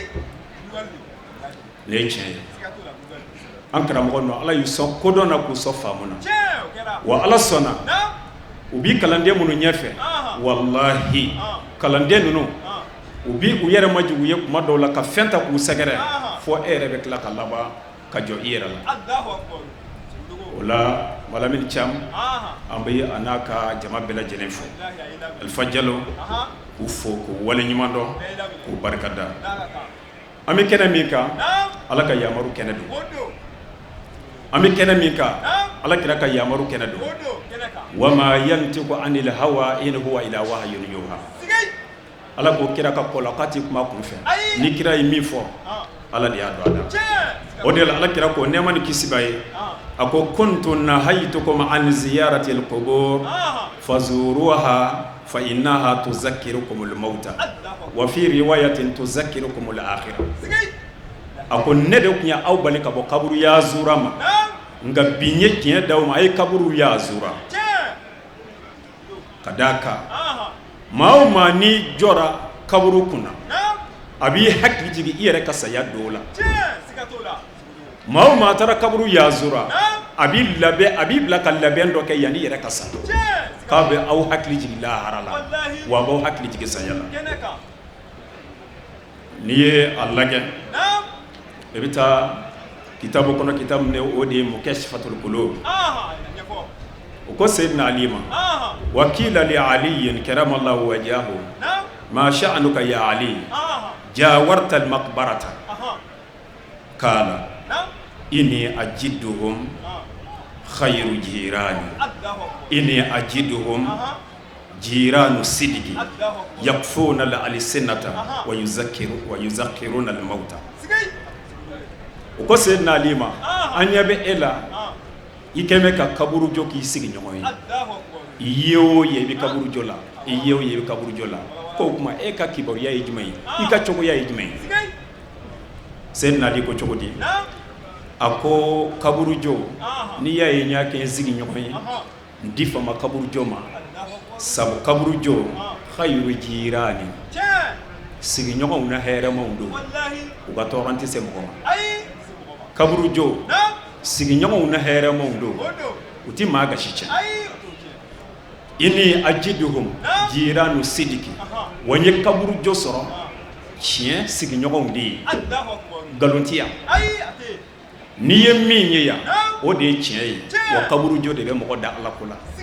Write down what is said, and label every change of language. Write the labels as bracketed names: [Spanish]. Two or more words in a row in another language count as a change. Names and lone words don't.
[Bambara] nin ye tiɲɛ ye an karamɔgɔ nɔ ala y'u sɔn kodɔn na k'u sɔn faamu na wa ala sɔnna u bi kalanden minnu ɲɛfɛ wallahi kalanden ninnu u bi u yɛrɛ majugu ye kuma dɔw la ka fɛn ta k'u sɛgɛrɛ fo e yɛrɛ bɛ tila ka laban ka jɔ i yɛrɛ la o la Malamine Thiam an bɛ a n'a ka jama bɛɛ lajɛlen fo Alifa Jalo k'u fo k'u waleɲuman dɔn k'u barikada an bɛ kɛnɛ min kan ala ka yamaru kɛnɛ don an bɛ kɛnɛ min kan ala kira ka yamaru kɛnɛ don [Arabic] وما ينطق عن الهوى إن هو إلا وحي يوحى [Bambara] ala ko kira ka kɔla k'a ti kuma kun fɛ ni kira ye min fɔ ala de y'a dɔn a da o de la ala kira ko nɛɛma ni kisi b'a ye a ko [Arabic] كنت نهيتكم عن زيارة القبور فزوروها فإنها تذكركم الموت وفي رواية تذكركم الآخرة [Bambara] a ko ne de kun ya aw bali ka bɔ kaburu ya zura ma nka bi ye tiɲɛ d'aw ma a ye kaburu ya zura ka d'a kan maa o maa ni jɔra kaburu kunna a b'i hakili jigin i yɛrɛ ka saya dɔw la maa o maa taara kaburu ya zura a b'i bila ka labɛn dɔ kɛ yanni i yɛrɛ ka sa k'a bɛ aw hakili jigin lahara la wa a b'aw hakili jigin saya la n'i ye a lajɛ i bɛ taa kitabu kɔnɔ kitabu min o de ye Mukashfatul Qulub o ko Seydina Ali ma [Arabic] وقيل لعلي كرم الله وجهه ما شأنك يا علي جاورت المقبرة قال إني أجدهم خير جيران إني أجدهم جيران صدق يكفون الألسنة ويذكرون الموت [Bambara] o ko Seydina Ali ma an ɲɛ bɛ e la i kɛmɛ ka kaburu jɔ k'i sigi ɲɔgɔn ye i ye o ye i bɛ kaburu jɔ la i ye o ye i bɛ kaburu jɔ la ko o kuma e ka kibaruya ye jumɛn ye i ka cogoya ye jumɛn ye Seydina Ali ko cogo di a ko kaburu jɔ n'i y'a ye n y'a kɛ n sigi ɲɔgɔn ye n di fama kaburu jɔ ma sabu kaburu jɔ [Arabic] خير جيران [Bambara] sigiɲɔgɔnw na hɛrɛmaw don u ka tɔɔrɔ tɛ se mɔgɔ ma kaburu jɔ sigiɲɔgɔnw na hɛrɛmaw don u ti maa gasi tiɲɛ [Arabic] إني أجدهم جيران صدق [Bambara] wa n ye kaburu jɔ sɔrɔ tiɲɛ sigiɲɔgɔnw de ye nkalon tɛ yan n'i ye min ye yan o de ye tiɲɛ ye wa kaburu jɔ de bɛ mɔgɔ da ala ko la